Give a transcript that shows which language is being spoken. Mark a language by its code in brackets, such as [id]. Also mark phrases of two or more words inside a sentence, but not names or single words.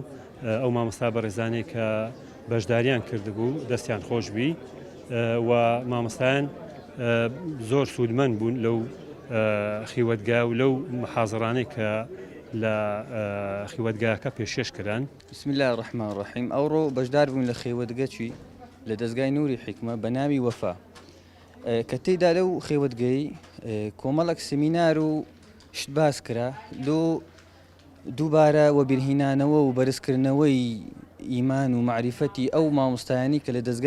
[ckb] ئەو مامۆستا بەڕێزانەی کە بەشداریان کردبوو دەستیان خۆش بی و مامۆستایان زۆر سوودمەند بوون لەو خیوەتگا و لەو محازڕانەی کە لە خیوەتگاکە پێشێش کران. [ar] بسم الله الرحمن الرحیم. [ckb] ئەوڕۆ بەشدار بوون لە خێوەتگەچی لە دەستگای نووری حیکمە بە ناوی وەفا کە تێیدا لەو خێوەتگەی کۆمەڵک سمینار و شت باس کرا لۆ دووبارە وەبیرهێنانەوە و بەرزکردنەوەی ئیمان و معریفەتی ئەو مامۆستایانی کە لە دەستگای